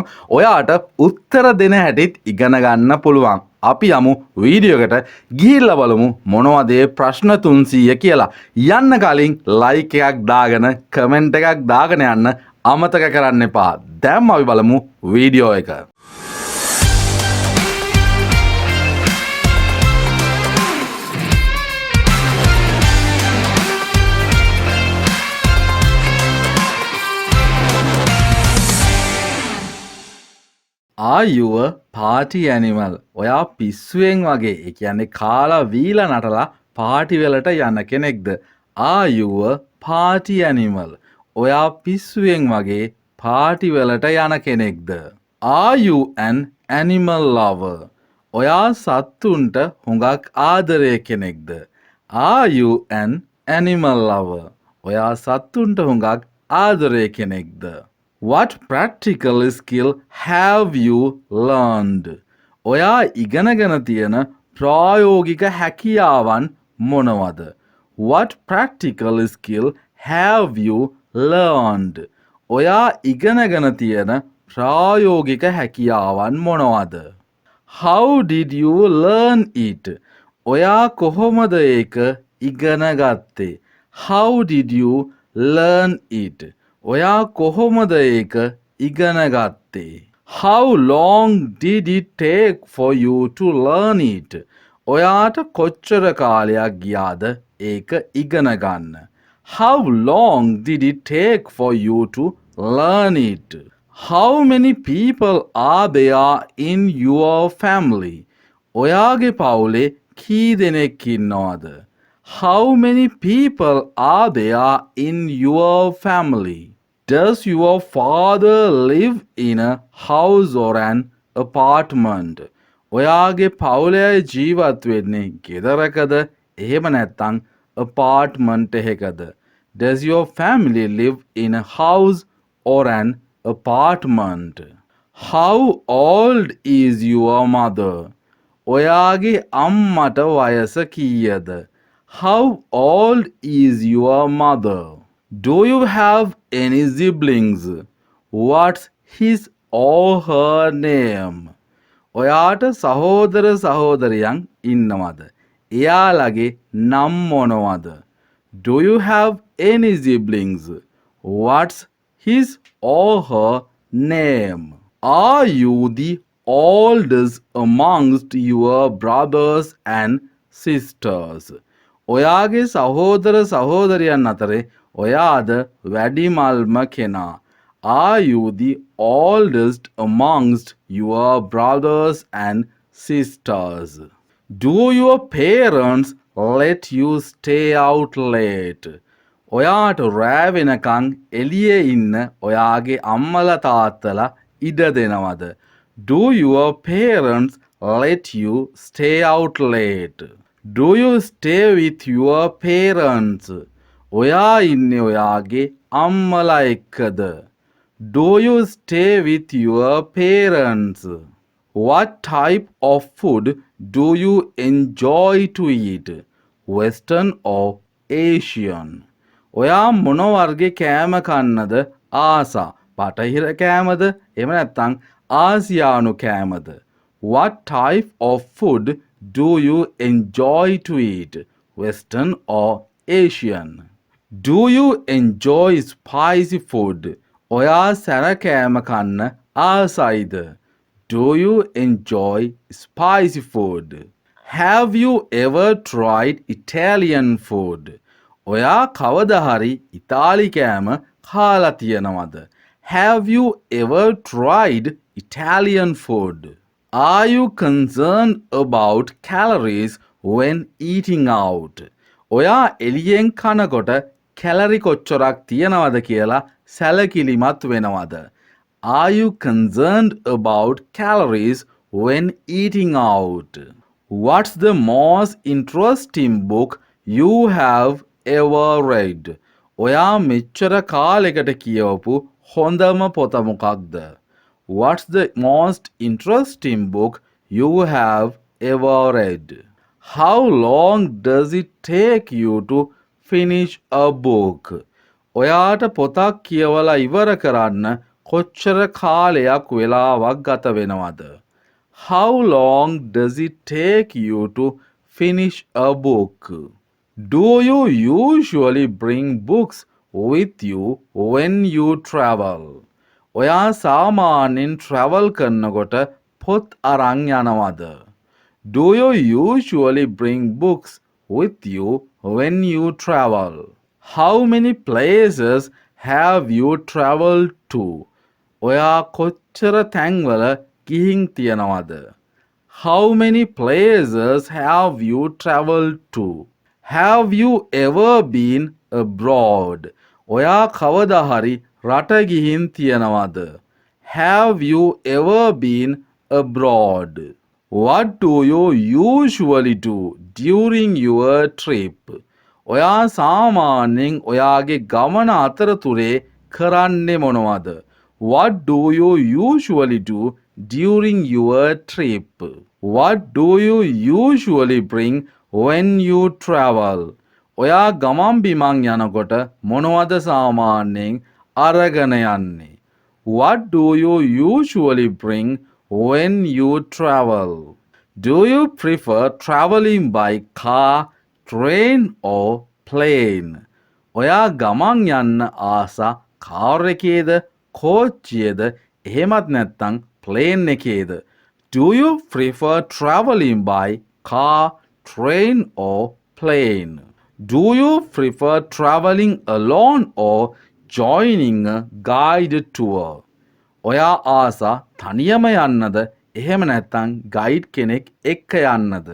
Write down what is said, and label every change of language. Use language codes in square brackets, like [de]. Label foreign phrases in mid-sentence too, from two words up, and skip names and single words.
[si] ඔයාට උත්තර දෙන හැටිත් ඉගෙන ගන්න පුළුවන්. අපි යමු වීඩියෝ එකට ගිහිල්ලා බලමු මොනවද මේ ප්‍රශ්න 300 කියලා. යන්න කලින් ලයික් එකක් දාගෙන කමෙන්ට් එකක් දාගෙන යන්න අමතක කරන්න එපා. දැන් අපි බලමු වීඩියෝ එක. [en] Are you a party animal? [si] ඔයා පිස්සුවෙන් වගේ, ඒ කියන්නේ කාලා වීලා නටලා පාටි වලට යන කෙනෙක්ද? [en] Are you a party animal? [si] ඔයා පිස්සුවෙන් වගේ පාටි වලට යන කෙනෙක්ද? [en] Are you an animal lover? [si] ඔයා සත්තුන්ට හුඟක් ආදරය කෙනෙක්ද? [en] Are you an animal lover? [si] ඔයා සත්තුන්ට හුඟක් ආදරය කෙනෙක්ද? [en] What practical skill have you learned? [si] ඔයා ඉගෙනගෙන තියෙන ප්‍රායෝගික හැකියාවන් මොනවද? [en] What practical skill have you learned? [si] ඔයා ඉගෙනගෙන තියෙන ප්‍රායෝගික හැකියාවන් මොනවද? [en] How did you learn it? [si] ඔයා කොහොමද ඒක ඉගෙන ගත්තේ? [en] How did you learn it? [si] ඔයා කොහොමද ඒක ඉගෙන ගත්තේ? [en] How long did it take for you to learn it? [si] ඔයාට කොච්චර කාලයක් ගියාද ඒක ඉගෙන ගන්න? [en] How long did it take for you to learn it? How many people are there in your family? [si] ඔයාගේ පවුලේ කී දෙනෙක් ඉන්නවද? [en] How many people are there in your family? Does your father live in a house or an apartment? [si] ඔයාගේ පවුලේ ජීවත් වෙන්නේ ගෙදරකද එහෙම නැත්නම් apartment එකකද? [en] Does your family live in a house or an apartment? How old is your mother? [si] ඔයාගේ අම්මට වයස කීයද? [en] How old is your mother? Do you have any siblings? What's his or her name? [si] ඔයාට සහෝදර සහෝදරියන් ඉන්නවද? එයාලගේ නම් මොනවද? [en] Do you have any siblings? What's his or her name? Are you the oldest amongst your brothers and sisters? [si] ඔයාගේ සහෝදර සහෝදරියන් අතරේ ඔයාද වැඩිමල්ම කෙනා? [en] Are you the oldest amongst your brothers and sisters? Do your parents let you stay out late? [si] ඔයාට රෑ වෙනකන් එළියේ ඉන්න ඔයාගේ අම්මලා තාත්තලා ඉඩ දෙනවද? [en] Do your parents let you stay out late? Do you stay with your parents? [si] ඔයා ඉන්නේ ඔයාගේ අම්මලා එක්කද? [en] Do you stay with your parents? What type of food do you enjoy to eat? Western or Asian? [si] ඔයා මොන වර්ගේ කෑම කන්නද ආසා? බටහිර කෑමද එහෙම නැත්නම් ආසියානු කෑමද? [en] What type of food do you enjoy to eat? Western or Asian? Do you enjoy spicy food? [si] ඔයා සැර කෑම කන්න ආසයිද? [en] Do you enjoy spicy food? Have you ever tried Italian food? [si] ඔයා කවදා හරි ඉතාලි කෑම කාලා තියෙනවද? [en] Have you ever tried Italian food? Are you concerned about calories when eating out? [si] ඔයා එළියෙන් කනකොට කැලරි කොච්චරක් තියනවද කියලා සැලකිලිමත් වෙනවද? [en] Are you concerned about calories when eating out? What's the most interesting book you have ever read? [si] ඔයා මෙච්චර කාලෙකට කියවපු හොඳම පොත මොකක්ද? [en] What's the most interesting book you have ever read? How long does it take you to finish a book? [si] ඔයාට පොතක් කියවලා ඉවර කරන්න කොච්චර කාලයක් වෙලාවක් ගත වෙනවද? [en] How long does it take you to finish a book? Do you usually bring books with you when you travel? [si] ඔයා සාමාන්‍යයෙන් travel කරනකොට පොත් අරන් යනවද? [en] Do you usually bring books with you when you travel? How many places have you traveled to? [si] ඔයා කොච්චර තැන්වල ගිහින් තියනවද? [en] How many places have you traveled to? Have you ever been abroad? [si] ඔයා කවදා හරි රට ගිහින් තියනවද? [en] Have you ever been abroad? What do you usually do during your trip? [si] ඔයා සාමාන්‍යයෙන් ඔයාගේ ගමන අතරතුරේ කරන්නේ මොනවද? [en] What do you usually do during your trip? What do you usually bring when you travel? [si] ඔයා ගමන් බිමන් යනකොට මොනවද සාමාන්‍යයෙන් අරගෙන යන්නේ? [en] What do you usually bring when you travel? Do you prefer traveling by car, train or plane? [si] ඔයා ගමන් යන්න ආසා කාර් එකේද කෝච්චියේද එහෙමත් නැත්නම් ප්ලේන් එකේද? [en] Do you prefer traveling by car, train or plane? Do you prefer traveling alone or joining a guided tour? [si] ඔයා ආසා තනියම යන්නද එහෙම නැත්නම් ගයිඩ් කෙනෙක් එක්ක යන්නද?